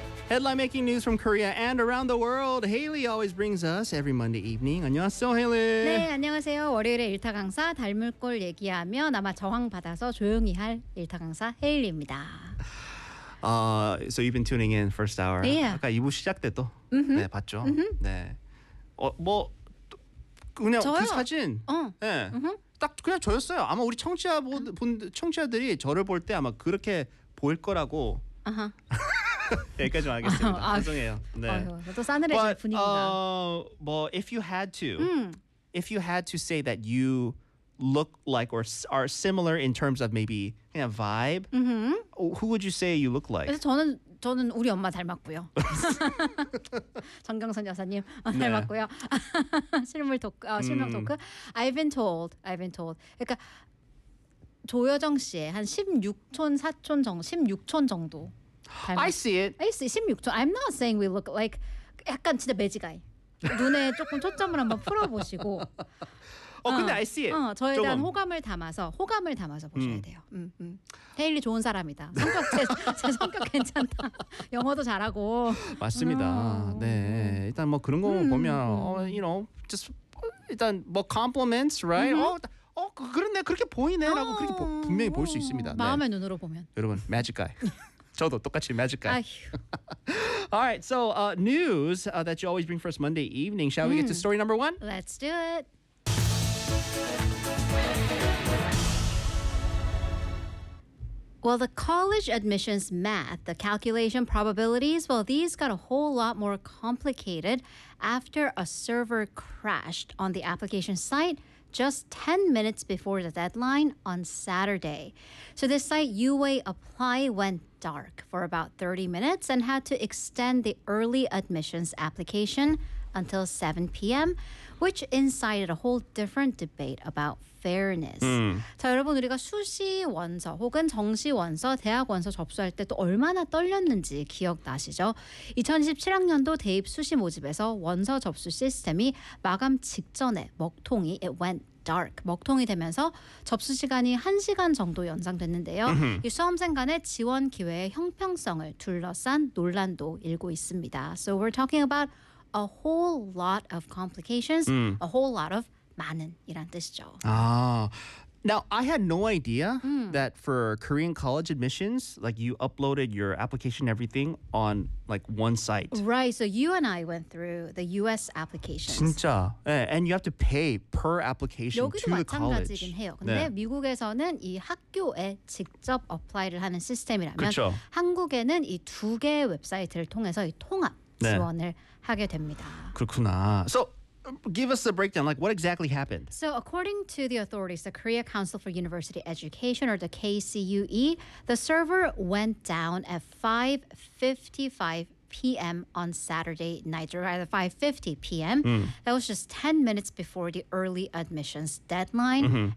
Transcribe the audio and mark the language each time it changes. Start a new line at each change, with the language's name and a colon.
English: Headline making news from Korea and around the world. Haley always brings us every Monday evening.
Korean: 안녕하세요,
English: Haley.
Korean: 네, 안녕하세요. 월요일에 일타 강사 닮을 꼴 얘기하면 아마 저항 받아서 조용히 할 일타 강사 헤일리입니다.
English: So you've been tuning in first hour. Yeah.
Korean: 아까 2부 시작 때도 mm-hmm. 네, 봤죠. Mm-hmm. 네. 뭐 그냥 저요? 그 사진. 어. 네. Mm-hmm. 딱 그냥 저였어요. 아마 우리 청취자들이 저를 볼 때 아마 그렇게 보일 거라고. 아하. Uh-huh. 여기까지 하겠습니다. 죄송해요. 네. 또 싸늘해질 분위기가.
English: If you had to, if you had to say that you look like or are similar in terms of maybe kind of vibe, who would you say you look like?
Korean: 저는 우리 엄마 닮았고요. 정경선 여사님 닮았고요. 실물 토크, 실명 토크.
English: I've been told.
Korean: 그러니까 조여정 씨의 한 16촌 정도.
English: I see it. 16초. I'm not saying we look like
Korean: 약간 진짜 매직아이. 눈에 조금 초점을 한번 풀어보시고.
English: 근데 I see it.
Korean: 저에 대한 호감을 담아서 보셔야 돼요. 헤일리 좋은 사람이다. 성격 제 성격 괜찮다. 영어도 잘하고. 맞습니다. 네. 일단 뭐 그런 거 보면
English: you know, just
Korean: 일단 뭐
English: compliments, right?
Korean: 그렇네. 그렇게 보이네라고 그렇게 분명히 볼 수 있습니다. 마음의 네. 눈으로 보면. 여러분, 매직아이. 저도 똑같이 매직 가요.
English: All right, so news that you always bring for us Monday evening. Shall we get to story number one? Let's do it. Well, the college admissions math, the calculation probabilities, well, these got a whole lot more complicated after a server crashed on the application site just 10 minutes before the deadline on Saturday. So this site, UA Apply, went dark for about 30 minutes and had to extend the early admissions application until 7 p.m., which incited a whole different debate about fairness.
Korean: 자, 여러분, 우리가 수시 원서 혹은 정시 원서, 대학 원서 접수할 때 또 얼마나 떨렸는지 기억나시죠? 2027학년도 대입 수시 모집에서 원서 접수 시스템이 마감 직전에 먹통이
English: it went dark,
Korean: 먹통이 되면서 접수 시간이 1시간 정도 연장됐는데요. 이 수험생 간의 지원 기회의 형평성을 둘러싼 논란도 일고 있습니다.
English: So we're talking about a whole lot of complications, a whole lot of
Korean: 많은 이란 뜻이죠.
English: Now, I had no idea that for Korean college admissions, like you uploaded your application, everything on like one site. Right. So you and I went through the U.S. applications.
Korean: 진짜.
English: Yeah, and you have to pay per application to the college.
Korean: 여기도 마찬가지긴 해요. 근데 네. 미국에서는 이 학교에 직접 apply를 하는 시스템이라면 그쵸. 한국에는 이 두 개의 웹사이트를 통해서 이 통합 네. 지원을 하게 됩니다. 그렇구나.
English: So, give us the breakdown, like what exactly happened? So according to the authorities, the Korea Council for University Education, or the KCUE, the server went down at 5:55 p.m. on Saturday night, or rather 5:50 p.m. That was just 10 minutes before the early admissions deadline.